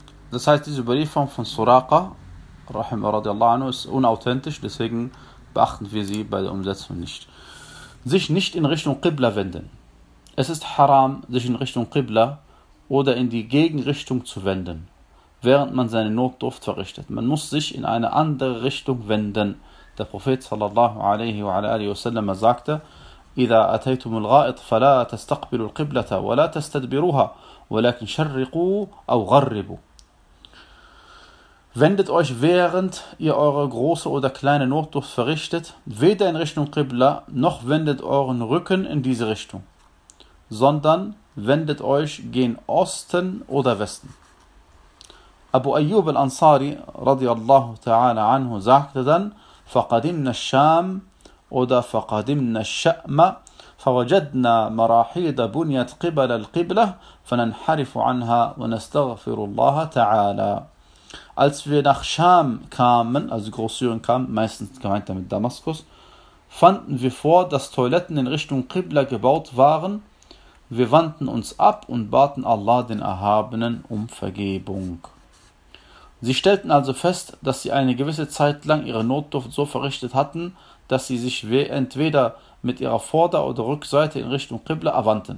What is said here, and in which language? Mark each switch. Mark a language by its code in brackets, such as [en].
[de] Das heißt, diese Überlieferung von Suraqa, Rahim radiallahu anhu, ist unauthentisch, deswegen beachten wir sie bei der Umsetzung nicht. Sich nicht in Richtung Qibla wenden. Es ist haram, sich in Richtung Qibla oder in die Gegenrichtung zu wenden, während man seine Notdurft verrichtet. Man muss sich in eine andere Richtung wenden. Der Prophet sallallahu alaihi wa alaihi wa sallam sagte: [ar] إذا أتيتم الغائط فلا تستقبلوا القبلة ولا تستدبروها ولكن شرقوا أو غربوا. [de] Wendet euch, während ihr eure große oder kleine Notdurft verrichtet, weder in Richtung Qibla, noch wendet euren Rücken in diese Richtung, sondern wendet euch gen Osten oder Westen. Abu Ayyub al-Ansari, radiallahu ta'ala anhu, sagte dann: [ar] فَقَدِمْنَا الشَّامَ [de] oder [ar] فَقَدِمْنَا الشَّأْمَ فَوَجَدْنَا مَرَاحِيدَ بُنِيَتْ قِبَلَ الْقِبْلَةِ فَنَنْحَرِفُ عَنْهَا وَنَسْتَغْفِرُ اللَّهَ تَعَالَى. [de] Als wir nach Scham kamen, also Großsyrien kamen, meistens gemeint damit Damaskus, fanden wir vor, dass Toiletten in Richtung Qibla gebaut waren. Wir wandten uns ab und baten Allah, den Erhabenen, um Vergebung. Sie stellten also fest, dass sie eine gewisse Zeit lang ihre Notdurft so verrichtet hatten, dass sie sich entweder mit ihrer Vorder- oder Rückseite in Richtung Qibla erwandten.